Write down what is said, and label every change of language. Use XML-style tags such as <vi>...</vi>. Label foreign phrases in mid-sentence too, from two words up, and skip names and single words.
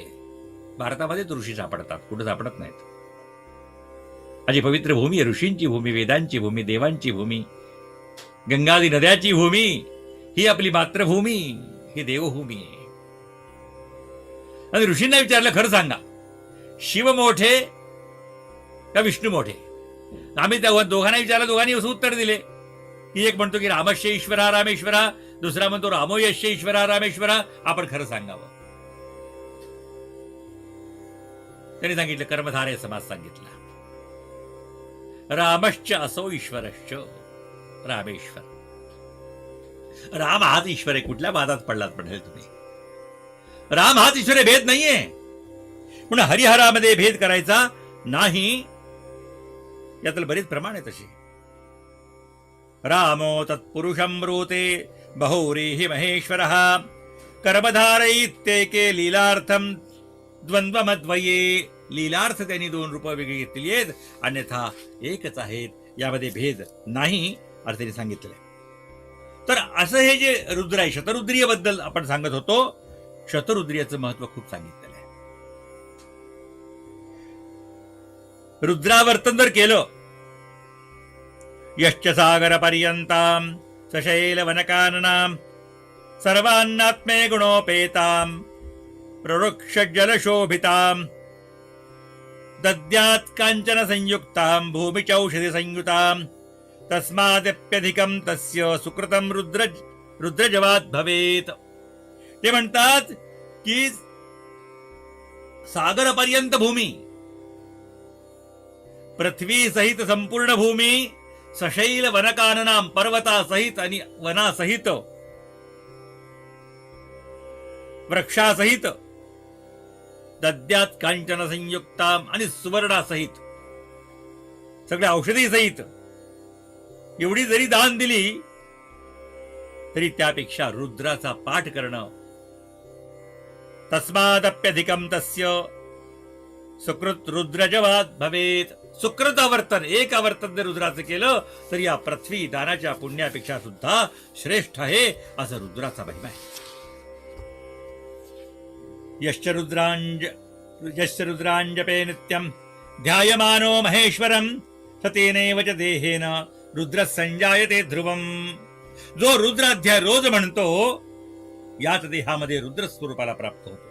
<mr>भारतामध्येच ऋषी सापडतात, कुठे सापडत नाहीत. माझी पवित्र भूमी, ऋषींची भूमी, वेदांची भूमी, देवांची भूमी, गंगादी नद्याची भूमी, ही आपली मातृभूमी, ही देवभूमी आहे. आणि ऋषींना विचारलं, खरं सांगा, शिव मोठे का विष्णू मोठे? आम्ही त्या दोघांना विचारलं, दोघांनी असं उत्तर दिले की एक म्हणतो की</mr> <sa>रामस्य ईश्वरा रामेश्वरा,</sa> <mr>दुसरा म्हणतो</mr> <sa>रामो यस्य ईश्वरा रामेश्वरा.</sa> <mr>आपण खरं सांगावं. त्यांनी सांगितलं, कर्मधारय समास सांगितला.</mr> <sa>रामश्च असो ईश्वरश्च रामेश्वर.</sa> <mr>राम हाच ईश्वर आहे. कुठल्या वादात पडलात पडेल तुम्ही? राम हाच ईश्वर आहे, भेद नाहीये. म्हणून हरिहरामध्ये भेद करायचा नाही. यातलं बरीच प्रमाण आहे तशी.</mr> <sa>रामो तत्पुरुषं ब्रूते बहुव्रीहि महेश्वरः कर्मधारयित्येके लीलार्थं द्वन्द्वमद्वये</sa> <mr>लीलार्थ त्यांनी 2 रूपं वेगळी घेतलेली आहेत, अन्यथा एकच आहेत, यामध्ये भेद नाही असं त्यांनी सांगितलंय. तर असं हे जे रुद्र आहे, शतरुद्रीय बद्दल आपण सांगत होतो, शतरुद्रीयाचं महत्व खूप सांगितलेलं आहे. रुद्रावर्तन जर केलं,</mr> <sa>यश्च सागर पर्यंताम सशैल वनकाननाम सर्वान्नात्मे गुणोपेताम प्रवृक्ष जलशोभिताम दद्यात् कांचन संयुक्ताम भूमिचौषधि संयुताम तस्मादप्यधिकं तस्य सुकृतं रुद्रजवाद भवेत.</sa> <mr>ते म्हणतात की सागरपर्यंत भूमी, पृथ्वी सहित संपूर्ण भूमी,</mr> <sa>सशैल वनकाननाम</sa> <mr>पर्वतासहित आणि वनासहित, वृक्षासहित,</mr> <sa>दद्यात कांचन संयुक्ताम</sa> <mr>आणि सुवर्णासहित, सगळ्या औषधी सहित एवढी जरी दान दिली तरी त्यापेक्षा रुद्राचा पाठ करणं,</mr> <sa>तस्मादप्यधिकं तस्य सुकृत रुद्रजवाद भवेत.</sa> <mr>सुकृत आवर्तन, एक आवर्तन जर रुद्राचं केलं तर या पृथ्वी दानाच्या पुण्यापेक्षा सुद्धा श्रेष्ठ आहे, असं रुद्राचा महिमा आहे.</mr> <sa>यश्च रुद्रांजपे नित्यं ध्यायमानो महेश्वरं सतेनैव च देहेन रुद्र संजायते ध्रुवम.</sa> <mr>जो रुद्राध्याय रोज म्हणतो याच देहामध्ये रुद्र स्वरूपाला प्राप्त होतो.</mr>